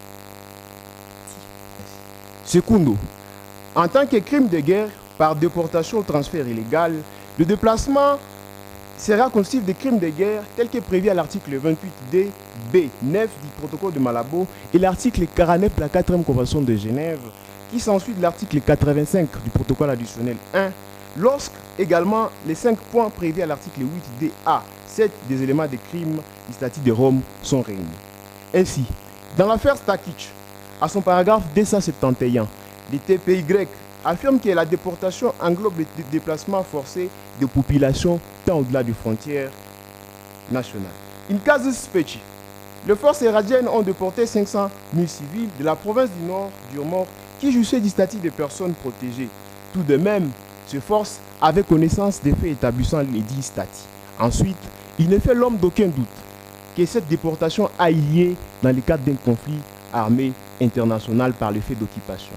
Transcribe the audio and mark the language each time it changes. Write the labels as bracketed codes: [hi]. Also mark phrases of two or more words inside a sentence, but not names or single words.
[fr] Secundo, en tant que crime de guerre par déportation ou transfert illégal, le déplacement sera constitutif des crimes de guerre tels que prévu à l'article 28D, B, 9 du protocole de Malabo et l'article 49 de la 4e Convention de Genève, qui s'ensuit de l'article 85 du protocole additionnel 1, lorsque également les 5 points prévus à l'article 8D, A, 7 des éléments des crimes du statut de Rome sont réunis. Ainsi, dans l'affaire Stakic, à son paragraphe 271, les TPY affirme que la déportation englobe le déplacement forcé de populations tant au-delà des frontières nationales. [la] In casus specie, [fr] les forces iradiennes ont déporté 500 000 civils de la province du Nord d'Irmor qui jouissaient du statut de personnes protégées. Tout de même, ces forces avaient connaissance des faits établissant les dits statuts. Ensuite, il ne fait l'homme d'aucun doute que cette déportation a eu lieu dans le cadre d'un conflit armé international par le fait d'occupation.